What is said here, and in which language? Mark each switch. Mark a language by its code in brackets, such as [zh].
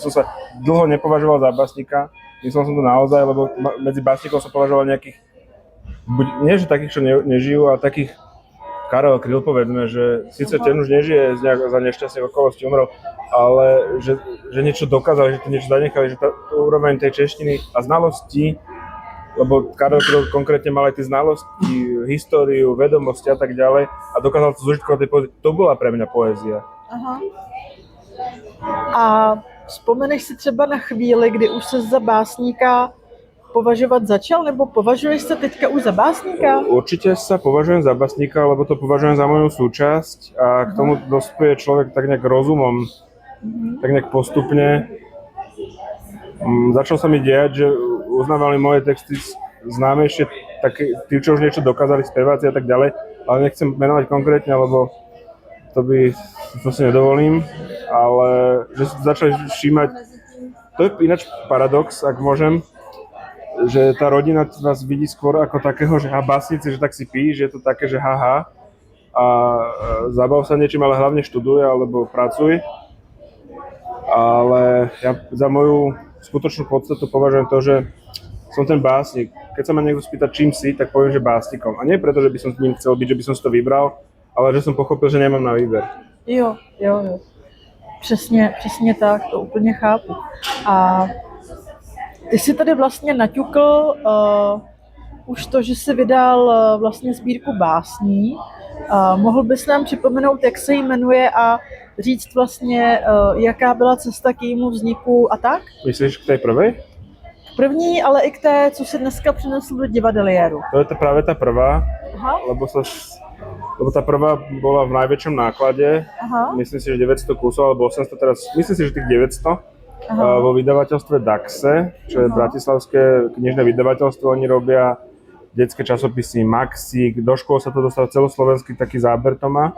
[sk] Ja som sa dlho nepovažoval za básnika, myslel som to naozaj, lebo medzi básnikov som považoval nejakých, nie že takých, čo nežijú, ale takých Karel Kryl, povedzme, že síce ten už nežije za nešťastných okolností, umrel, ale že niečo dokázali, že to niečo zanechali, že tá úroveň tej češtiny a znalosti, lebo Karel Kryl konkrétne mal aj tie znalosti, históriu, vedomosti a tak ďalej a dokázal to zužitkovať tej poézie. To bola pre mňa poézia. Aha. A [cs] Vzpomeneš si třeba na chvíli, kdy už se za básníka považovat začal, nebo považuješ se teďka už za básníka? [sk] Určite sa považujem za básnika, lebo to považujem za moju súčasť a k tomu dospie človek tak nejak rozumom, tak nejak postupne. Začal sa mi diať, že uznávali moje texty známejšie, tí, čo už niečo dokázali, speváci a tak ďalej, ale nechcem menovať konkrétne, lebo to si nedovolím, ale že začali všímať, to je ináč paradox, ak môžem, že tá rodina vás vidí skôr ako takého, že básnici, že tak si píš, že je to také, že haha a zabav sa niečím, ale hlavne študuj alebo pracuj. Ale ja za moju skutočnú podstatu považujem to, že som ten básnik. Keď sa ma niekto spýta, čím si, tak poviem, že básnikom. A nie preto, že by som s ním chcel byť, že by som si to vybral, ale že som pochopil, že nemám na výber. Jo. [cs] Přesně tak, to úplně chápu. A ty jsi tady vlastně naťukl už to, že jsi vydal vlastně sbírku básní. Mohl bys nám připomenout, jak se jí jmenuje a říct vlastně, jaká byla cesta k jejímu vzniku a tak? [sk] Myslíš k tej prvej? [cs] První, ale i k té, co si dneska přinesl do divadeliéru. [sk] To je práve tá prvá, Aha. lebo tá prvá bola v najväčšom náklade. Aha. Myslím si, že 900 kusov, alebo 800 teraz, myslím si, že tých 900. Aha. Vo vydavateľstve Daxe, čo je bratislavské knižné vydavateľstvo. Oni robia detské časopisy Maxík, do škôl sa to dostal celoslovenský taký záber to má.